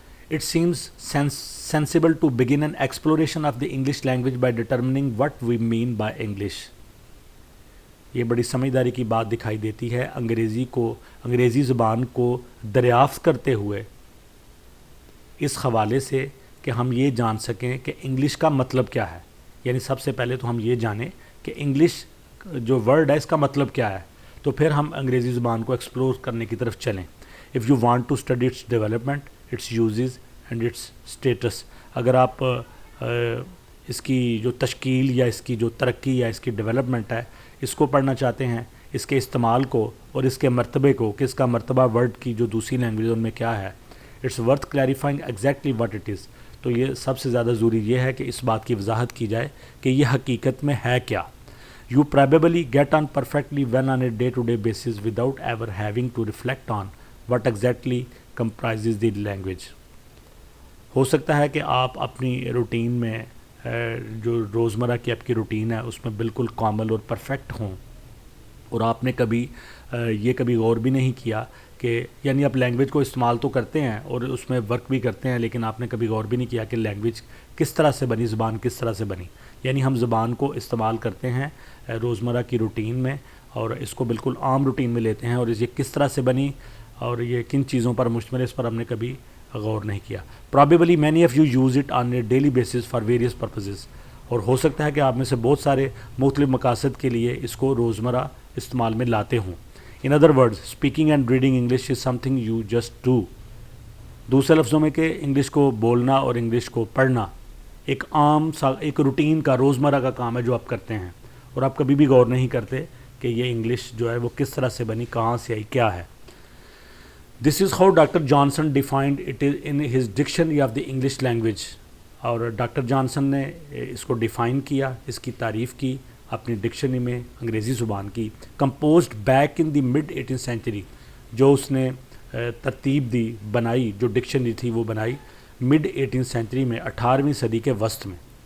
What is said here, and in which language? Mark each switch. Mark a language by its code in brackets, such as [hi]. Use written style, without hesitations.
[en] It seems sensible to begin an exploration of the English language by determining what we mean by English. [ur] یہ بڑی سمجھداری کی بات دکھائی دیتی ہے انگریزی زبان کو دریافت کرتے ہوئے اس حوالے سے کہ ہم یہ جان سکیں کہ انگلش کا مطلب کیا ہے. یعنی سب سے پہلے تو ہم یہ جانیں کہ انگلش جو ورڈ ہے اس کا مطلب کیا ہے, تو پھر ہم انگریزی زبان کو ایکسپلور کرنے کی طرف چلیں. [en] If you want to study its development, its uses and its status, [ur] اگر آپ اس کی جو تشکیل یا اس کی جو ترقی یا اس کی ڈیولپمنٹ ہے اس کو پڑھنا چاہتے ہیں, اس کے استعمال کو اور اس کے مرتبے کو کہ اس کا مرتبہ ورڈ کی جو دوسری لینگویج ان میں کیا ہے, [en] It's worth clarifying exactly what it is. [ur] تو یہ سب سے زیادہ ضروری یہ ہے کہ اس بات کی وضاحت کی جائے کہ یہ حقیقت میں ہے کیا. [en] You probably get on perfectly well on a day-to-day basis without ever having to reflect on what exactly comprises the language. [ur] ہو سکتا ہے کہ آپ اپنی روٹین میں جو روزمرہ کی آپ کی روٹین ہے اس میں بالکل کامل اور پرفیکٹ ہوں, اور آپ نے کبھی غور بھی نہیں کیا کہ یعنی آپ لینگویج کو استعمال تو کرتے ہیں اور اس میں ورک بھی کرتے ہیں, لیکن آپ نے کبھی غور بھی نہیں کیا کہ لینگویج کس طرح سے بنی, زبان کس طرح سے بنی. یعنی ہم زبان کو استعمال کرتے ہیں روزمرہ کی روٹین میں اور اس کو بالکل عام روٹین میں لیتے ہیں, اور یہ کس طرح سے بنی اور یہ کن چیزوں پر مشتمل ہے اس پر ہم نے کبھی غور نہیں کیا. [en] Probably many of you use it on a daily basis for various purposes. [ur] اور ہو سکتا ہے کہ آپ میں سے بہت سارے مختلف مقاصد کے لیے اس کو روزمرہ استعمال میں لاتے ہوں. [en] In other words, speaking and reading English is something you just do. [ur] دوسرے لفظوں میں کہ انگلش کو بولنا اور انگلش کو پڑھنا ایک ایک روٹین کا روزمرہ کا کام ہے جو آپ کرتے ہیں, اور آپ کبھی بھی غور نہیں کرتے کہ یہ انگلش جو ہے وہ کس طرح سے بنی, کہاں سے آئی, کیا ہے. [en] This is how Dr. Johnson defined it in his Dictionary of the English Language. [ur] اور ڈاکٹر جانسن نے اس کو ڈیفائن کیا, اس کی تعریف کی اپنی ڈکشنری میں انگریزی زبان کی. [en] composed back in the mid 18th century, [ur] جو اس نے ترتیب دی, بنائی, جو ڈکشنری تھی وہ بنائی مڈ 18th سینچری میں, 18ویں صدی کے وسط میں.